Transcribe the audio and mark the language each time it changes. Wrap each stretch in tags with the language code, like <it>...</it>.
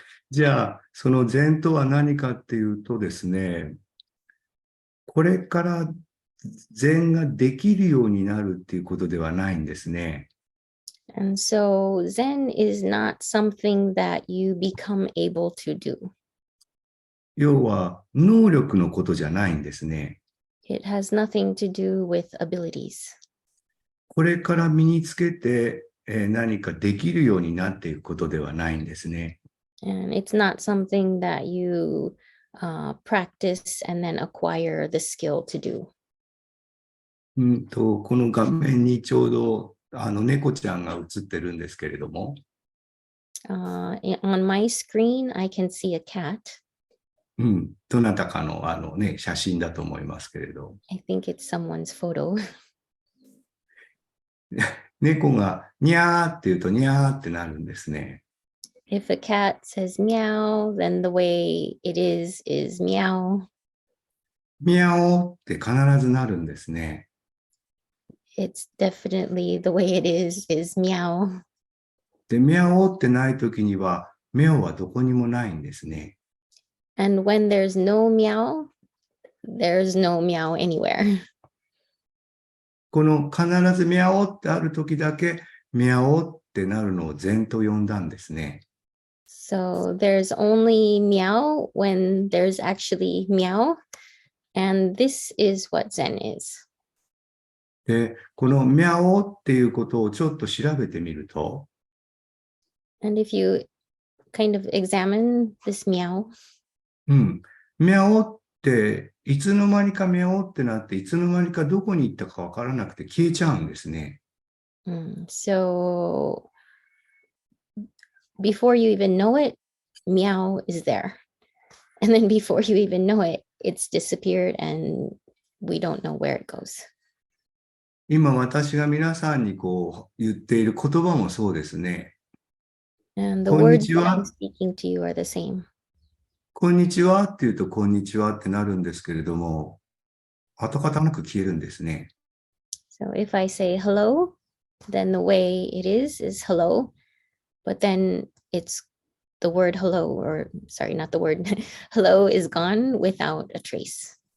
<ja>じゃあ、その禅とは何かっていうとですね、これから禅ができるようになるっていうことではないんですね。</ja> <en>And so Zen is not something that you become able to do.</en> <ja>要は、能力のことじゃないんですね。</ja> <en>It has nothing to do with abilities.</en> <ja>これから身につけて、何かできるようになっていくことではないんですね。</ja> <en>And it's not something that you practice and then acquire the skill to do.</en> <ja>この画面にちょうど猫ちゃんが映ってるんですけれども、</ja> <en>on my screen, I can see a cat.</en> <ja>どなたかの写真だと思いますけれど。</ja> <en>I think it's someone's photo.</en> <ja>猫がニャーって言うとニャーってなるんですね。</ja> <en>If a cat says meow, then the way it is meow.</en> <ja>ミャオって必ずなるんですね。</ja> <en>It's definitely the way it is meow.</en> <ja>で、ミャオってないときには、メオはどこにもないんですね。</ja> <en>And when there's no meow, there's no meow anywhere.</en> <ja>この必ずミャオってあるときだけ、ミャオってなるのを禅と呼んだんですね。</ja> <en>So there's only meow when there's actually meow. And this is what Zen is.</en> <ja>で、このミャオっていうことをちょっと調べてみると、</ja> <en>And if you kind of examine this meow,</en> <ja>ミャオっていつの間にかミャオってなって、いつの間にかどこに行ったかわからなくて消えちゃうんですね。</ja> <en>So before you even know it, meow is there. And then before you even know it, it's disappeared and we don't know where it goes.</en> <ja>今私が皆さんにこう言っている言葉もそうですね。</ja> <en>And the</en> <ja>こんにち</ja> <en>that</en> <ja>は</ja> <en>I'm。 speaking to you are the same.</en> <ja>こんにちはって言うとこんにちはってなるんですけれども、跡形なく消えるんですね。</ja> <en>So if I say hello, then the way it is hello, but then it's the word hello, or sorry, not the word, hello is gone without a trace.</en>